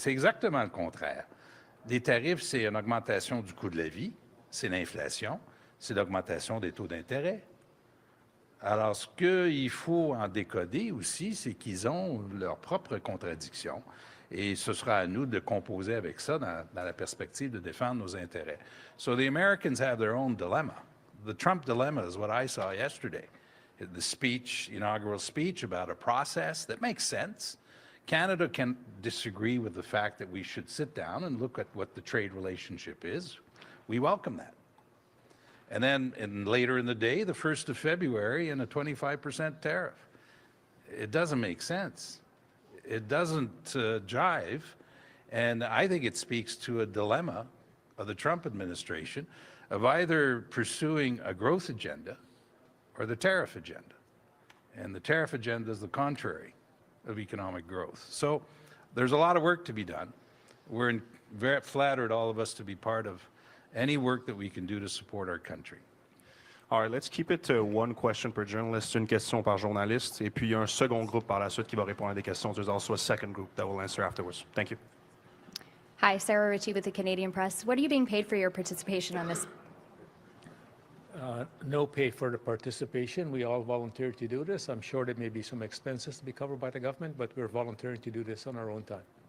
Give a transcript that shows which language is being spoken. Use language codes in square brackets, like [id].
[fr] C'est exactement le contraire. Des tarifs, c'est une augmentation du coût de la vie, c'est l'inflation, c'est l'augmentation des taux d'intérêt. Alors, ce qu'il faut en décoder aussi, c'est qu'ils ont leurs propres contradictions. Et ce sera à nous de composer avec ça dans la perspective de défendre nos intérêts. [en] So the Americans have their own dilemma. The Trump dilemma is what I saw yesterday. The speech, inaugural speech about a process that makes sense. Canada can disagree with the fact that we should sit down and look at what the trade relationship is. We welcome that. And then later in the day, the 1st of February, and a 25% tariff. It doesn't make sense. It doesn't jive. And I think it speaks to a dilemma of the Trump administration of either pursuing a growth agenda or the tariff agenda. And the tariff agenda is the contrary of economic growth. So there's a lot of work to be done. We're very flattered, all of us, to be part of any work that we can do to support our country. All right, let's keep it to one question per journalist, [fr] une question par journaliste, et puis il y a un second groupe par la suite qui va répondre à des questions. [en] There's also a second group that will answer afterwards. Thank you. Hi, Sarah Ritchie with the Canadian Press. What are you being paid for your participation on this? No pay for the participation. We all volunteered to do this. I'm sure there may be some expenses to be covered by the government, but we're volunteering to do this on our own time.